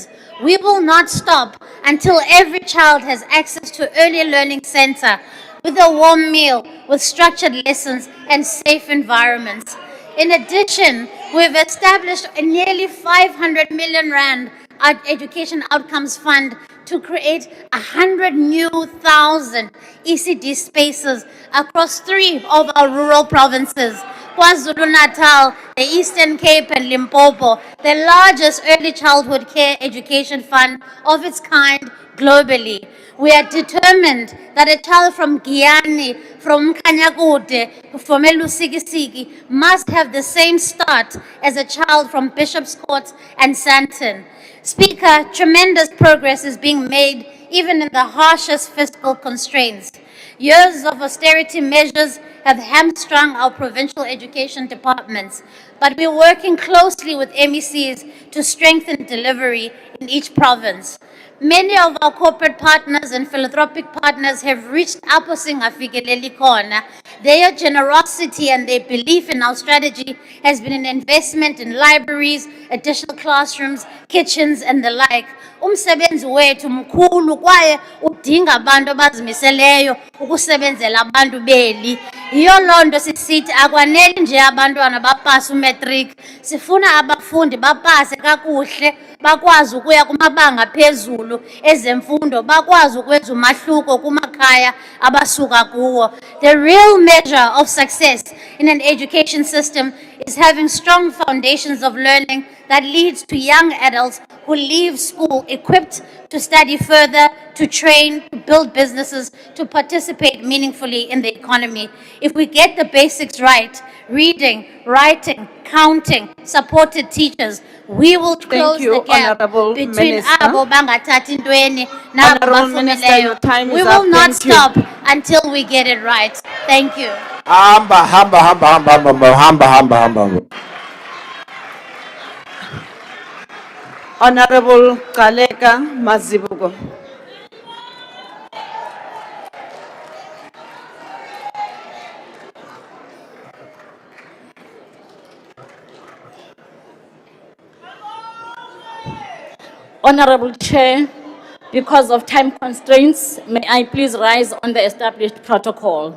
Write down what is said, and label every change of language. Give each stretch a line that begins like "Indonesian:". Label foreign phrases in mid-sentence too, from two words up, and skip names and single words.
English: We will not stop until every child has access to early learning center with a warm meal, with structured lessons and safe environments. In addition, we've established a nearly 500 million rand education outcomes fund to create 100 new thousand ECD spaces across 3 of our rural provinces. KwaZulu-Natal, the Eastern Cape and Limpopo, the largest early childhood care education fund of its kind globally. We are determined that a child from Giyani, from Kanyakude, from Elusikisiki must have the same start as a child from Bishop's Court and Sandton. Speaker, tremendous progress is being made even in the harshest fiscal constraints. Years of austerity measures have hamstrung our provincial education departments, but we're working closely with MECs to strengthen delivery in each province. Many of our corporate partners and philanthropic partners have reached
Xhosa: apho singafikeleli khona.
English: Their generosity and their belief in our strategy has been an investment in libraries, additional classrooms, kitchens, and the like.
Xhosa: Umsebenzi wethu mkhulu kwaye udinga abantu abazimiseleyo ukusebenzela abantu beli. Yiyo loo nto sisithi akwaneli nje abantwana bapase umatric. Sifuna abafundi bapase kakuhle, bakwazi ukuya kumabanga phezulu ezemfundo, bakwazi ukwenza umahluko kumakhaya abasuka kuwo.
English: The real measure of success in an education system is having strong foundations of learning that leads to young adults who leave school equipped to study further, to train, to build businesses, to participate meaningfully in the economy. If we get the basics right, reading, writing, counting, supported teachers, we will close you, the gap Honorable between Minister.
Xhosa: abo bangathathi ntweni nabo
English: Honorable Minister, your
Xhosa: bafumeleyo.
English: time We is will up. not Thank you. stop until we get it right. Thank you. Hamba. Honorable Kaleka Mazibuko. Honorable Chair, because of time constraints, may I please rise on the established protocol.